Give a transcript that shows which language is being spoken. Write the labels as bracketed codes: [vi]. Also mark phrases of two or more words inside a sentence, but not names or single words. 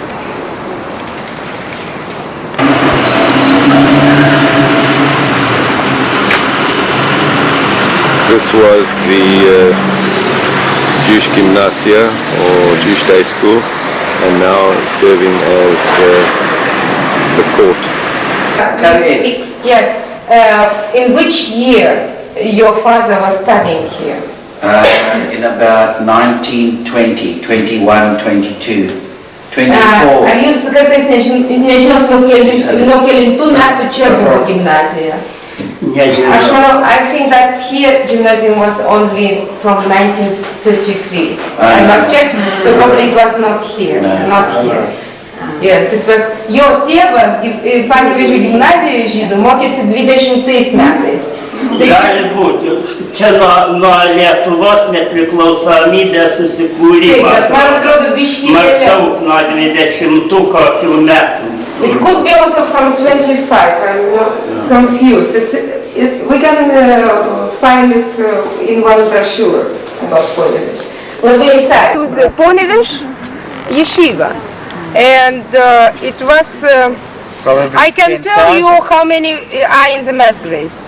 [en] This was the Jewish gymnasia or Jewish day school, and now serving as the court. Yes. In which year your father was studying here? In about 1920, 21, 22, 24. [lt] Ar jūs kartais nežinot, nuo kelintų metų čia buvo gimnazija? Aš manau, [en] I think that here gymnasium was only from 1933. I must check, so probably it was not here. Not here. Yes, it was. [lt] Jo tėvas Panevėžio gimnazijoje žydų mokėsi 20 metais. Gali būti. Čia nuo Lietuvos nepriklausomybės susikūrimo. Maždaug nuo 20 kokių metų. [en] It could be also from 25. I'm not confused. We can find it in one brochure about Ponevėž. Labai sad. It was Ponevėž yeshiva. And it was, I can tell you how many are in the mass graves.